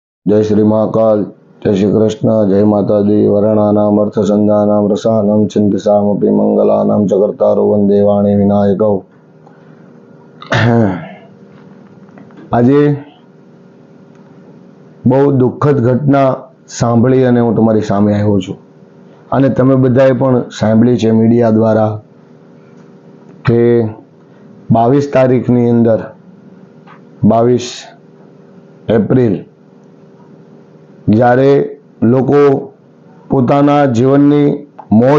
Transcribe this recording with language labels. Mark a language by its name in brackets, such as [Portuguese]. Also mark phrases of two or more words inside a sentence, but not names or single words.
[Hindi] जय श्री महाकाल, जय श्री कृष्ण, जय माता दी। [Sanskrit] वर्णानाम अर्थसंधानाम रसानाम चिंतसामपि मंगलानाम जगर्तारो वंदे वाणी विनायकौ। [Gujarati] આજે બહુ દુઃખદ ઘટના સાંભળી અને હું તમારી સામે આવ્યો છું અને તમે બધાએ પણ સાંભળી છે મીડિયા દ્વારા કે 22 તારીખની અંદર 22 એપ્રિલ જ્યારે લોકો પોતાના જીવનની મોજ